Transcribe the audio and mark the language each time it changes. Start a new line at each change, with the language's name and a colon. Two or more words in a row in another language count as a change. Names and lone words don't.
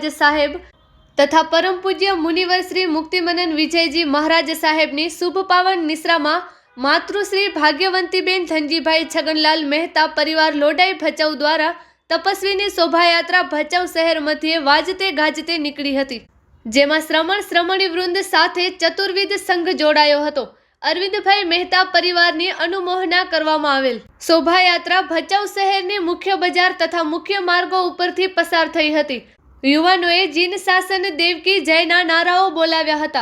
Gujarati: સાહેબ તથા પરમ પૂજ્ય મુનિવર શ્રી મુક્તિમનન વિજયજી મહારાજ સાહેબની શુભ પાવન નિશ્રામા માતૃશ્રી ભાગ્યવંતીબેન ધનજીભાઈ છગનલાલ મેહતા પરિવાર લોડાઈ ભચાઉ દ્વારા તપસ્વીની શોભાયાત્રા ભચાઉ શહેર મધ્ય વાજતે ગાજતે निकળી હતી, જેમાં શ્રમણી વૃંદ સાથે ચતુર્વિધ સંઘ જોડાયો હતો। અરવિંદભાઈ મહેતા પરિવારની અનુમોહના કરવામાં આવેલ શોભાયાત્રા ભચાઉ શહેરની મુખ્ય બજાર તથા મુખ્ય માર્ગો ઉપરથી પસાર થઈ હતી। યુવાનોએ જીન શાસન દેવકી જયના નારાઓ બોલાવ્યા હતા।